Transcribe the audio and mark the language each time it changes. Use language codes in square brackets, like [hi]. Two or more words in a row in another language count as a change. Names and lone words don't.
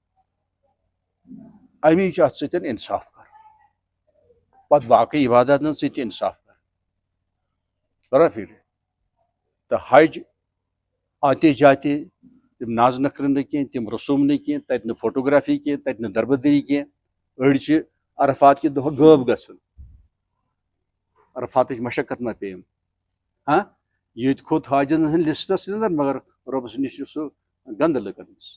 [ks] امی چھُ اتھ سۭتۍ انصاف کرُن پتہٕ باقٕے عباداتن سۭتۍ تہِ انصاف کرُن فکر تہٕ حج آتے جاتے تم ناز نخرٕ نہٕ کینٛہہ تم رسوٗم نہٕ کینٛہہ تتہِ نہٕ فوٹوگرافی کینٛہہ تتہِ نہٕ دربدری کینٛہہ أڑۍ چھِ عرفات کہِ دۄہ غٲب گژھان عرفاتٕچ مشقت ما پیٚیِم ییٚتہِ کھوٚت حاجن ہٕنٛدۍ لسٹس اندر مگر رۄبس نِش چھُ سُہ گنٛدٕ لُکن منٛز